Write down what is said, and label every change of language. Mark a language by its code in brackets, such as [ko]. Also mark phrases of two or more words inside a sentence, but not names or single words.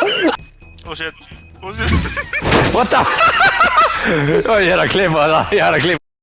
[is] Og shit. [en] What the? [is] Ég að klippa það,